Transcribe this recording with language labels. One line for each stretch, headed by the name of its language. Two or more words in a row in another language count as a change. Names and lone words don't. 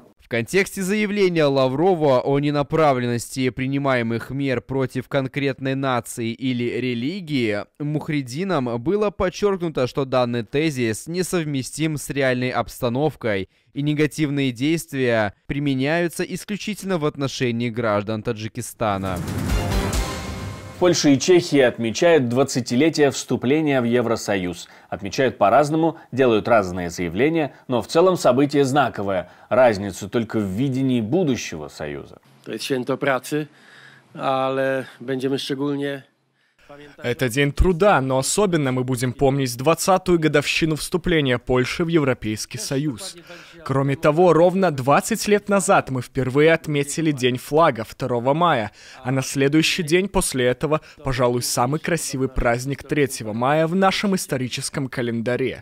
Russian: В контексте заявления Лаврова о ненаправленности принимаемых мер против конкретной нации или религии, Мухридином было подчеркнуто, что данный тезис несовместим с реальной обстановкой, и негативные действия применяются исключительно в отношении граждан Таджикистана. Польша и Чехия отмечают 20-летие вступления в Евросоюз. Отмечают по-разному, делают разные заявления, но в целом событие знаковое. Разница только в видении будущего Союза.
Polish: To jest święto pracy, ale będziemy szczególnie...
Russian: Это день труда, но особенно мы будем помнить 20-ю годовщину вступления Польши в Европейский Союз. Кроме того, ровно 20 лет назад мы впервые отметили День флага 2 мая, а на следующий день после этого, пожалуй, самый красивый праздник 3 мая в нашем историческом календаре.